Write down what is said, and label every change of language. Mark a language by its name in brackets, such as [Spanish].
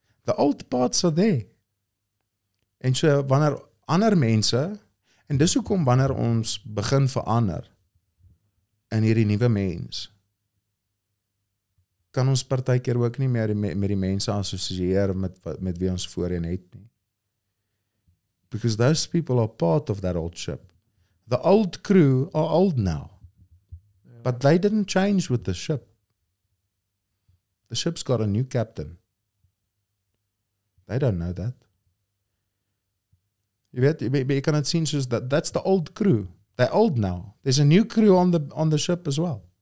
[English] The old parts are there. [Afrikaans] En so wanneer ander mense, en dis hoekom wanneer ons begin verander in hierdie nuwe mens, kan ons partykeer ook nie meer met die mense assosieer met wie ons voorheen het nie. [English] Because those people are part of that old ship. The old crew are old now. Yeah. But they didn't change with the ship. The ship's got a new captain. They don't know that. [Afrikaans] Jy weet, jy kan het sien soos [English] that's the old crew. They're old now. There's a new crew on the ship as well.